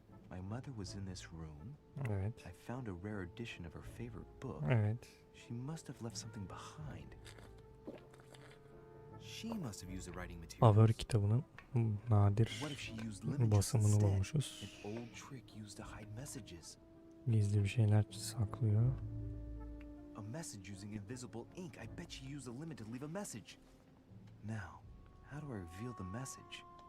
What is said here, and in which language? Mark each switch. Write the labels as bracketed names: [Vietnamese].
[English] My mother was in this room. [Turkish] Evet. [English] I found a rare edition of her favorite book. [Turkish] Evet. [English] She must have left something behind. She must have used the writing materials. [Turkish] Favori kitabının nadir [English] What if she used lineages [Turkish] basımını [English] instead? [Turkish] bulmuşuz. [English] An old trick used to hide messages. [Turkish] Gizli bir şeyler saklıyor. [English] A message using invisible ink. I bet she used a limit to leave a message. Now, how do I reveal the message?